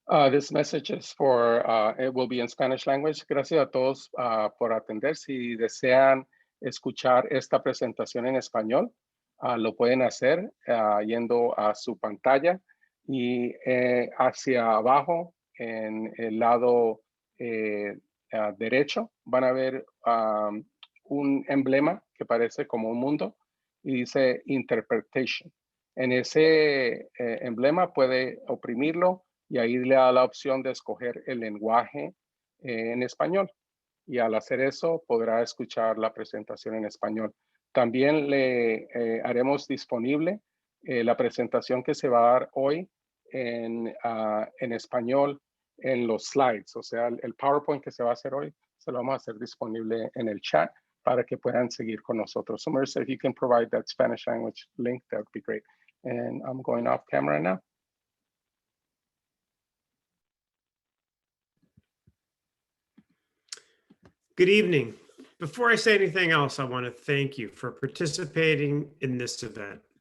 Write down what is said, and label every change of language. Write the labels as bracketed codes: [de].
[en] This message is for, it will be in Spanish language. [es] Gracias a todos por atender. Si desean escuchar esta presentación en español, lo pueden hacer yendo a su pantalla y hacia abajo en el lado derecho van a ver un emblema que parece como un mundo y dice Interpretation. En ese emblema puede oprimirlo y ahí le da la opción de escoger el lenguaje en español. Y al hacer eso podrá escuchar la presentación en español. También le haremos disponible la presentación que se va a dar hoy en español en los slides. O sea, el PowerPoint que se va a hacer hoy se lo vamos a hacer disponible en el chat para que puedan seguir con nosotros. [en] So, Marissa, if you can provide that Spanish language link, that would be great. And I'm going off camera now. Good evening. Before I say anything else, I want to thank you for participating in this event.